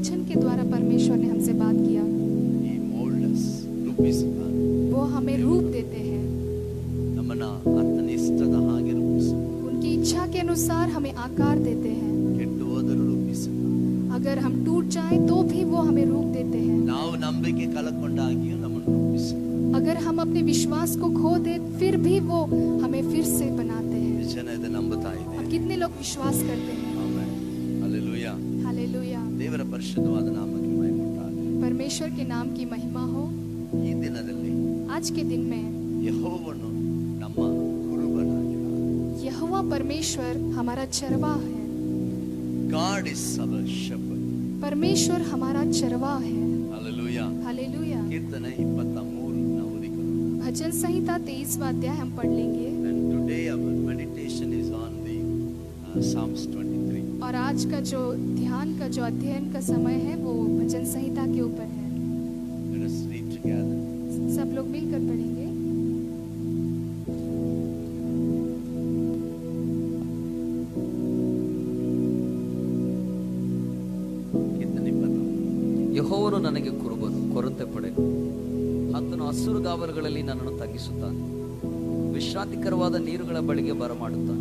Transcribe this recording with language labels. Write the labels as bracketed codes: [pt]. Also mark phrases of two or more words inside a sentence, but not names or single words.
[hi] के द्वारा परमेश्वर ने हमसे बात किया। [en] He molds us, ರೂಪಿಸುತ್ತಾನೆ. [hi] वो हमें रूप देते हैं, [kn] ನಮ್ಮನ್ನ ಆತನ ಇಷ್ಟದ ಹಾಗೆ ರೂಪಿಸುತ್ತಾನೆ. [hi] उनकी इच्छा के अनुसार हमें आकार देते हैं। [kn] ಕೆಟ್ಟು ಹೋದರೂ ರೂಪಿಸುತ್ತಾನೆ. [hi] अगर हम टूट जाएं तो भी वो हमें रूप देते हैं। [kn] ನಾವು ನಂಬಿಕೆ ಕಳಕೊಂಡಾಗಿಯೂ ನಮ್ಮನ್ನು ರೂಪಿಸುತ್ತಾನೆ. [hi] अगर हम अपने विश्वास को खो दे फिर भी वो हमें फिर से बनाते हैं। [kn] ಎಷ್ಟು ಜನ ಇದನ್ನು ನಂಬುತ್ತಾ ಇದೆ? [hi] अब कितने लोग विश्वास करते हैं? [kn] ಆಮೆನ್. ಹಲ್ಲೆಲೂಯಾ. [hi] हालेलुया। [kn] ದೇವರ ಪರಿಶುದ್ಧವಾದ ನಾಮಕ್ಕೆ ಮಹಿಮೆ ಉಂಟಾಗಲಿ. [hi] परमेश्वर के नाम की महिमा हो। [kn] ಈ ದಿನದಲ್ಲಿ [hi] आज के दिन में [kn] ಯೆಹೋವನು ನಮ್ಮ ಕುರುಬನಾಗಿದ್ದಾನೆ. [hi] यहोवा परमेश्वर हमारा चरवाह है। [en] God is our shepherd. [hi] परमेश्वर हमारा चरवाह है। [kn] ಹಲ್ಲೆಲೂಯಾ. [hi] हालेलुया। [kn] ಕೀರ್ತನೆ 23 ನ ಓದಿಕೊಳ್ಳೋಣ. [hi] भजन संहिता 23वां अध्याय हम पढ़ लेंगे। [en] And today our meditation is on the Psalms 23. [hi] और आज का जो ध्यान का जो अध्ययन का समय है वो भजन संहिता के ऊपर है। [en] Let us read together. [hi] सब लोग मिलकर पढ़ेंगे। [kn] ಕೀರ್ತನೆ 23. ಯೆಹೋವನು ನನಗೆ ಕುರುಬನು, ಕೊರತೆ ಪಡೆನು. ಆತನು ಹಸುರುಗಾವಲುಗಳಲ್ಲಿ ನನ್ನನ್ನು ತಗ್ಗಿಸುತ್ತಾನೆ, ವಿಶ್ರಾಂತಿಕರವಾದ ನೀರುಗಳ ಬಳಿಗೆ ಬರಮಾಡುತ್ತಾನೆ.